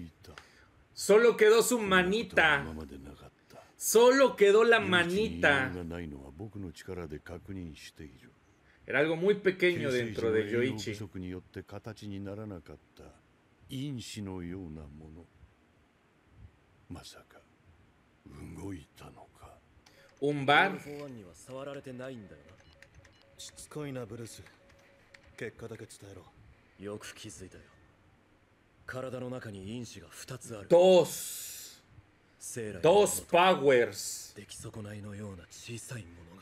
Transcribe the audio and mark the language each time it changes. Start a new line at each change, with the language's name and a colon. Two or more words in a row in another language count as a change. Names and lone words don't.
Spanish: Solo quedó su manita. Solo quedó la manita. Era algo muy pequeño dentro de Yoichi. Un bar.
Japanese: しつこいなブルース。結果だけ伝えろ。よく気づいたよ。体の中に因子が2つある。
Spanish: Dos
Japanese: 生来
Spanish: Dos powers
Japanese: 出来損ないのような小さいものが。